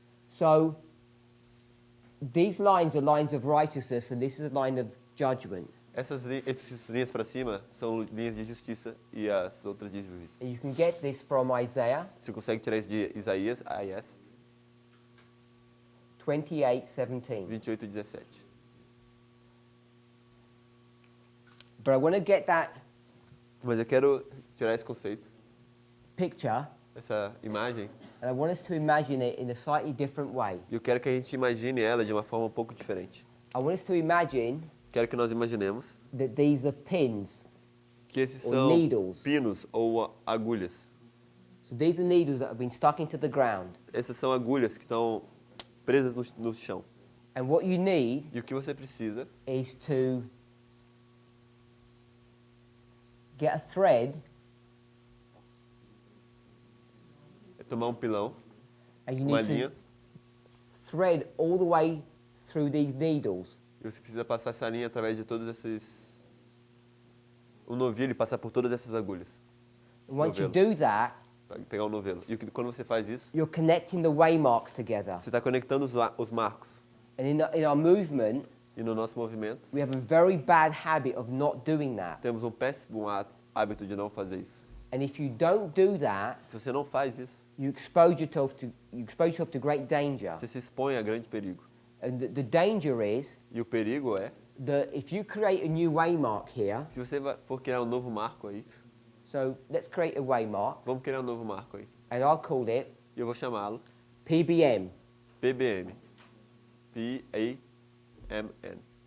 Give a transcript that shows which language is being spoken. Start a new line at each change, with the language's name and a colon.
English: So these lines are lines of righteousness, and this is a line of judgment.
Portuguese: Essas linhas para cima são linhas de justiça e as outras de juízo.
English: And you can get this from Isaiah
Portuguese: Você consegue tirar isso de Isaías,
English: 28:17.
Portuguese: 28:17.
English: But I want to get that
Portuguese: Mas eu quero tirar esse conceito,
English: picture,
Portuguese: essa imagem,
English: and I want us to imagine it in a slightly different way.
Portuguese: e eu quero que a gente imagine ela de uma forma um pouco diferente.
English: I want us to imagine
Portuguese: Quero que nós imaginemos
English: that these are pins.
Portuguese: que esses
English: Or
Portuguese: são
English: needles.
Portuguese: pinos ou agulhas.
English: So these are needles that have been stuck into the ground.
Portuguese: Essas são agulhas que estão presas no chão.
English: And what you need
Portuguese: E o que você precisa
English: is to get a thread
Portuguese: é tomar um pilão,
English: and you
Portuguese: uma
English: need
Portuguese: linha,
English: to thread all the way through these needles.
Portuguese: e você precisa passar essa linha através de todos esses... O novilho e passar por todas essas agulhas.
English: And once you
Portuguese: Novelo.
English: do that,
Portuguese: Vai pegar o novelo. E quando você faz isso,
English: you're connecting the waymarks together.
Portuguese: você está conectando os marcos.
English: And in our movement,
Portuguese: E no nosso movimento,
English: we have a very bad habit of not doing that.
Portuguese: temos um péssimo hábito de não fazer isso.
English: And if you don't do that,
Portuguese: Se você não faz isso,
English: you expose yourself to great danger.
Portuguese: você se expõe a grande perigo.
English: And the danger is
Portuguese: E o perigo é,
English: that if you create a new waymark here,
Portuguese: se você for criar um novo marco aí,
English: so let's create a waymark,
Portuguese: vamos criar um novo marco aí.
English: and I'll call it
Portuguese: E eu vou chamá-lo
English: PBM.
Portuguese: PBM. P-A-M-N.